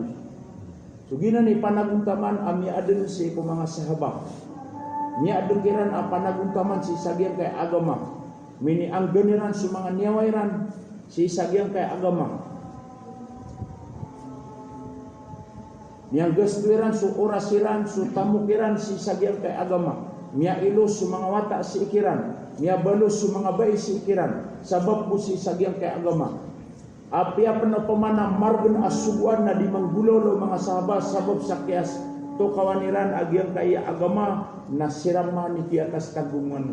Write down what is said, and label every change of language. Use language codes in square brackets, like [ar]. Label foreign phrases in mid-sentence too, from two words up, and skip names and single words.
[mdh] So gina ni panaguntaman ami aden si ko mga sahabat. Ni aden kiran panaguntaman si sagian kay agama. Mini ang ganiran su mga niyawairan si sagian kay agama. Niang gestuiran su orasiran su tamukiran si sagian kay agama. Mia ilus su mga wata si ikiran. Mia balus su mga bay si ikiran. Sabab bu si sagian kay agama. Apia pena pemana margen asubuan na di manggulolo mga sahabat sabab sakias to kawaniran agian kay agama na sirama ni di atas kagungan.